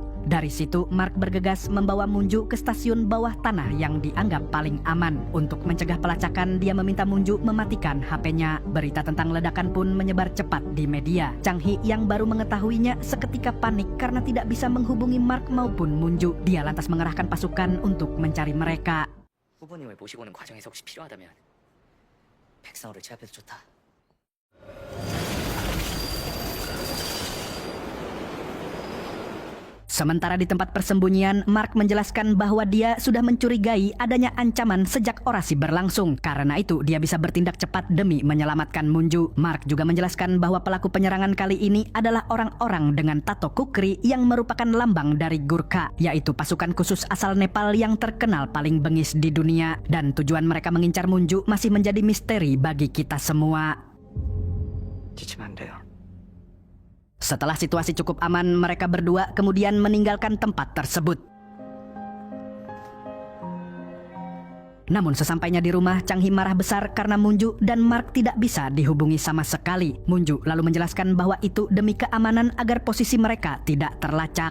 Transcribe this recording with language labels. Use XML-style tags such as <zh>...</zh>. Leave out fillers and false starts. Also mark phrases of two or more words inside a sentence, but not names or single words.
<id>Dari situ, Mark bergegas membawa Munju ke stasiun bawah tanah yang dianggap paling aman. Untuk mencegah pelacakan, dia meminta Munju mematikan HP-nya. Berita tentang ledakan pun menyebar cepat di media. Chang-hee yang baru mengetahuinya seketika panik karena tidak bisa menghubungi Mark maupun Munju. Dia lantas mengerahkan pasukan untuk mencari mereka.</id> <ko>후보님을 모시고 오는 과정에서 혹시 필요하다면 백상호를 제압해도 좋다.</ko> <id>Sementara di tempat persembunyian, Mark menjelaskan bahwa dia sudah mencurigai adanya ancaman sejak orasi berlangsung. Karena itu, dia bisa bertindak cepat demi menyelamatkan Munju. Mark juga menjelaskan bahwa pelaku penyerangan kali ini adalah orang-orang dengan tato kukri yang merupakan lambang dari Gurkha, yaitu pasukan khusus asal Nepal yang terkenal paling bengis di dunia. Dan tujuan mereka mengincar Munju masih menjadi misteri bagi kita semua.</id> <ko>지치면 안 돼요.</ko> <id>Setelah situasi cukup aman, mereka berdua kemudian meninggalkan tempat tersebut. Namun sesampainya di rumah, Chang-hee marah besar karena Munju dan Mark tidak bisa dihubungi sama sekali. Munju lalu menjelaskan bahwa itu demi keamanan agar posisi mereka tidak terlacak.</id>